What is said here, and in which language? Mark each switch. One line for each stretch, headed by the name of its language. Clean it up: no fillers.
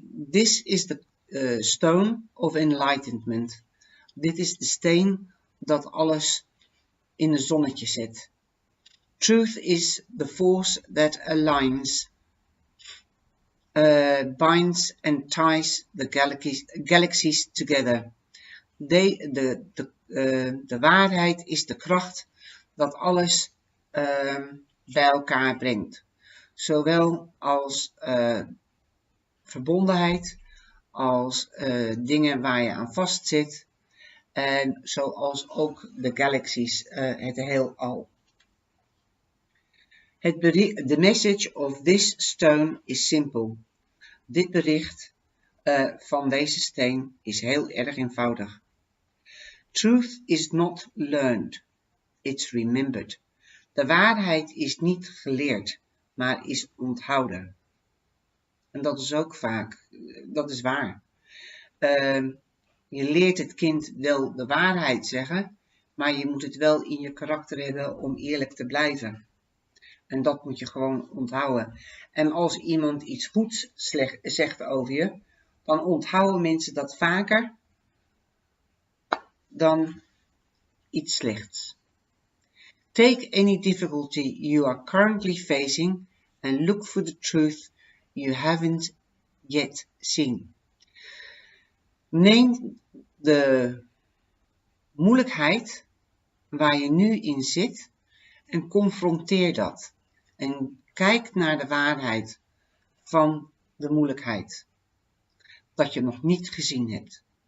English: This is the stone of enlightenment.
Dutch: Dit is de steen dat alles in een zonnetje zet.
English: Truth is the force that aligns, binds and ties the galaxies together.
Dutch: De waarheid is de kracht dat alles bij elkaar brengt. Zowel als verbondenheid, als dingen waar je aan vastzit. En zoals ook de galaxies, het heelal.
English: The message of this stone is simple.
Dutch: Dit bericht van deze steen is heel erg eenvoudig.
English: Truth is not learned, it's remembered.
Dutch: De waarheid is niet geleerd, maar is onthouden. En dat is ook vaak, dat is waar. Je leert het kind wel de waarheid zeggen, maar je moet het wel in je karakter hebben om eerlijk te blijven. En dat moet je gewoon onthouden. En als iemand iets goeds zegt over je, dan onthouden mensen dat vaker dan iets slechts.
English: Take any difficulty you are currently facing and look for the truth you haven't yet seen.
Dutch: Neem de moeilijkheid waar je nu in zit en confronteer dat. En kijk naar de waarheid van de moeilijkheid dat je nog niet gezien hebt.